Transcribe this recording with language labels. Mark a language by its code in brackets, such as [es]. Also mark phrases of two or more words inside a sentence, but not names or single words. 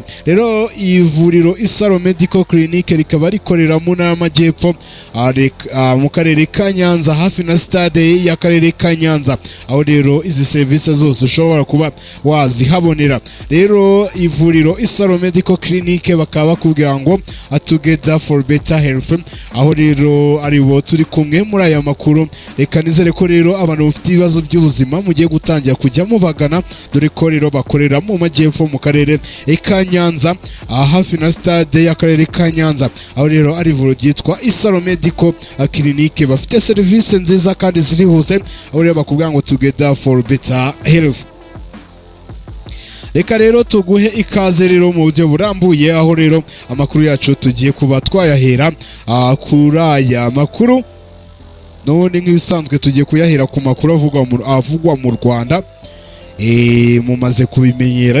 [rw] Rero ivuriro Isaro Medical Clinic rikaba rikorera mu ntara y'Amajyepfo mu karere ka Nyanza, hafi na stade y'akarere ka Nyanza, aho rero izi serivisi zose ushobora kuba wazihabonera. Rero ivuriro Isaro Medical Clinic bakaba bakubwira ngo [en] together for better health, [rw] aho rero ari bo turi kumwe muri aya makuru. Reka nizere ko rero abantu bafite ibibazo by'ubuzima mugiye gutangira kujya mubagana, dore ko rero bakorera mu Majyepfo mu karere ka Nyanza, hafi na stade y'akarere ka Nyanza, aho rero ari ivuriro ryitwa Isaro Medical Clinic. Bafite serivisi nziza kandi zirihuse, aho rero bakubwira ngo [en] together for better health. [rw] Reka rero tuguhe ikaze rero mu buryo burambuye, aho rero amakuru yacu tugiye kuba twayahera kuri aya makuru. None nk'ibisanzwe tugiye kuyahera ku makuru avugwa mu Rwanda, mumaze kubimenyera.